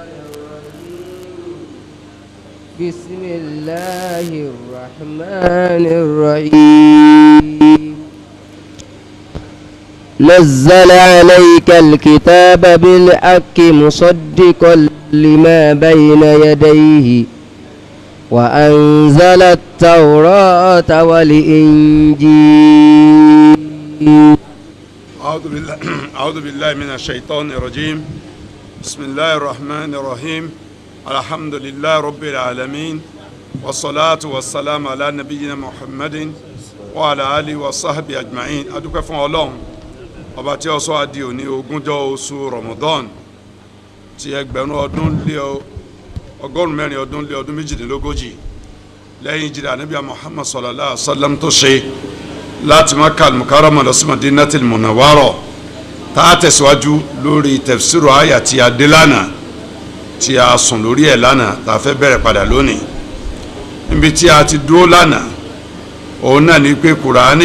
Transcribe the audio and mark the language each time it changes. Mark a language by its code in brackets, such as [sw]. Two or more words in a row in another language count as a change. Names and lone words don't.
[ar] بسم الله الرحمن الرحيم نزل عليك الكتاب بالحق مصدقا لما بين يديه وأنزل التوراة والإنجيل أعوذ بالله من الشيطان الرجيم بسم الله الرحمن الرحيم الحمد لله رب العالمين والصلاة والسلام على نبينا محمد وعلى آله وصحبه أجمعين [yo] adúpẹ́ fún Ọlọ́run ọba tí ó sọ adi òní ogúnjọ́ oṣù Ramadan ti ẹgbẹ̀rún ọdún lé ọgọ́rùn mẹ́rin ọdún lé ọdún méjìdínlógójì lẹ́yìn ìjìrì ànábì Muhammad [ar] صلى الله عليه وسلم [yo] tó ṣe láti Makkah al-Mukarramah lọ sí Madinatul Munawwarah tá a tẹ̀síwájú lórí tafsiru àyà tí a dé lánàá tí a sùn lórí ẹ̀ lánàá tá a fẹ́ bẹ̀rẹ̀ padà lónìí níbi tí a ti dúró lánàá òun náà ní pé Kùránì